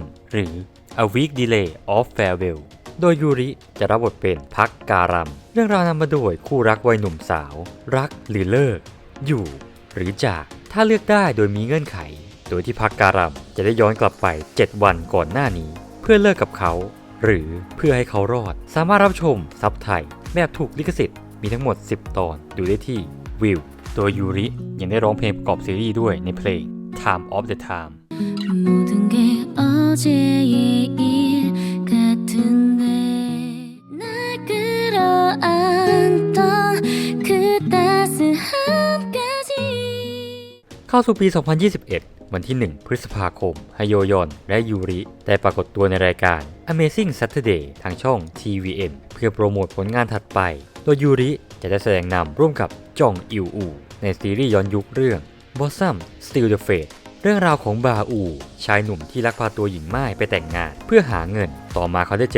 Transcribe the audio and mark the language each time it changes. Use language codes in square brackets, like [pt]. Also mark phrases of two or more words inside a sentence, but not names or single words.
[th] หรือ A Week Delay of Farewell โดยยูริจะรับบทเป็นพักการัมเรื่องราวนำมาโดยคู่รักวัยหนุ่มสาวรักหรือเลิกอยู่หรือจากถ้าเลือกได้โดยมีเงื่อนไขโดยที่พักการัมจะได้ย้อนกลับไป7วันก่อนหน้านี้เพื่อเลิกกับเขาหรือเพื่อให้เขารอดสามารถรับชมซับไทยแบบถูกลิขสิทธิ์มีทั้งหมด10ตอนดูได้ที่วิวโดยยูริยังได้ร้องเพลงประกอบซีรีส์ด้วยในเพลง Time of the Time [ko] 모든 게 어제의 일 같은데 날 끌어안던 그 따스함까지 [th] เข้าสู่ปี 2021 วันที่ 1 พฤษภาคมฮโยยอนและยูริได้ปรากฏตัวในรายการ Amazing Saturday ทางช่อง TVN เพื่อโปรโมทผลงานถัดไปโดยยูริจะได้แสดงนำร่วมกับจองอิวอูในซีรีส์ย้อนยุคเรื่อง Blossom Still the Fate เรื่องราวของบาอูชายหนุ่มที่ลักพาตัวหญิงม่ายไปแต่งงานเพื่อหาเงินต่อมาเขาได้เจอ